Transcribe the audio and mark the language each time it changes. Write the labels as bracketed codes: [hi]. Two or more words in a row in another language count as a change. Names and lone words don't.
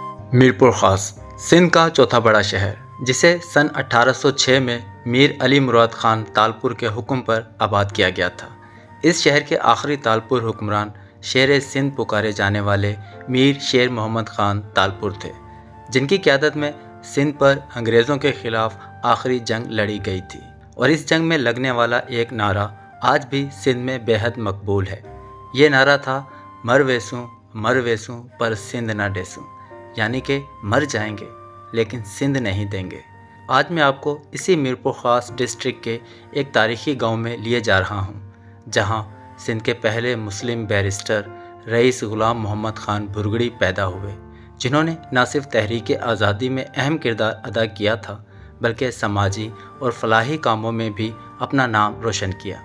[ur] میرپور خاص سندھ کا چوتھا بڑا شہر، جسے سن 1806 میں میر علی مراد خان تالپور کے حکم پر آباد کیا گیا تھا. اس شہر کے آخری تالپور حکمران شیر سندھ پکارے جانے والے میر شیر محمد خان تالپور تھے، جن کی قیادت میں سندھ پر انگریزوں کے خلاف آخری جنگ لڑی گئی تھی. اور اس جنگ میں لگنے والا ایک نعرہ آج بھی سندھ میں بے حد مقبول ہے. یہ نعرہ تھا, [sd] مري ويسون پر سنڌ نه ڏيسون, [ur] یعنی کہ مر جائیں گے لیکن سندھ نہیں دیں گے. آج میں آپ کو اسی میرپور خاص ڈسٹرکٹ کے ایک تاریخی گاؤں میں لیے جا رہا ہوں، جہاں سندھ کے پہلے مسلم بیرسٹر رئیس غلام محمد خان بھرگڑی پیدا ہوئے، جنہوں نے نہ صرف تحریک آزادی میں اہم کردار ادا کیا تھا، بلکہ سماجی اور فلاحی کاموں میں بھی اپنا نام روشن کیا.